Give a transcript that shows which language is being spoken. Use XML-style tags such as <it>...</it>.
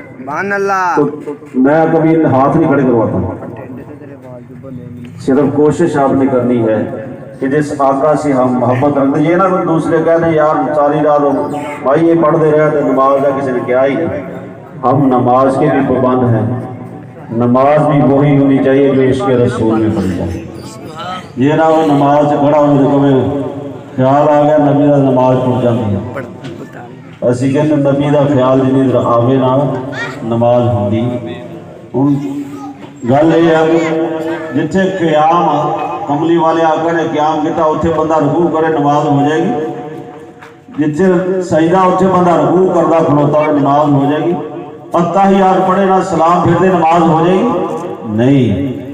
<hi>तो मैं कभी हाथ नहीं खड़े करवाता, सिर्फ कोशिश आपने करनी है कि जिस आका से हम मोहब्बत रखते, ये ना कोई दूसरे कहते यार सारी रात भाई ये पढ़ते रहे तो नमाज का किसी ने क्या ही। हम नमाज के भी पाबंद हैं, नमाज भी वही होनी चाहिए जो इसके रसूल में पढ़ी जाए। ये ना वो नमाज खड़ा हो तो</hi> <pa>خیال آ گیا نبی دا نماز پڑھ جاتی ہے. اسی کہنے نبی دا خیال جنہیں آوے نہ نماز ہوندی. ہن گل یہ ہے کہ جتھے قیام کملی والے آقا نے قیام کیتا اتھے بندہ رکوع کرے نماز ہو جائے گی. جتھے سجدہ اتھے بندہ رکوع کردا کھلوتا ہوئے نماز ہو جائے گی. اتحیات پڑھے نہ سلام پھر دے نماز ہو جائے گی نہیں.</pa>